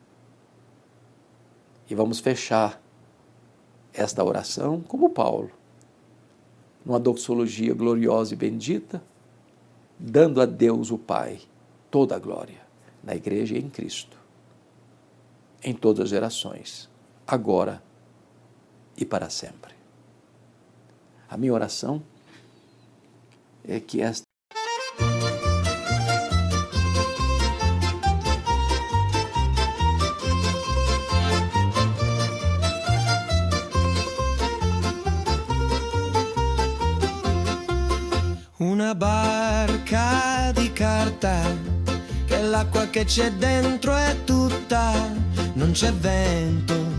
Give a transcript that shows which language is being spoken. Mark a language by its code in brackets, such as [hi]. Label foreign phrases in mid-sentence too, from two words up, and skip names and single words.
[pt] E vamos fechar esta oração como Paulo, numa doxologia gloriosa e bendita, dando a Deus o Pai toda a glória, na igreja e em Cristo, em todas as gerações, agora e para sempre. A minha oração é que esta [it] una barca di carta, che l'acqua che c'è dentro è tutta, non c'è vento,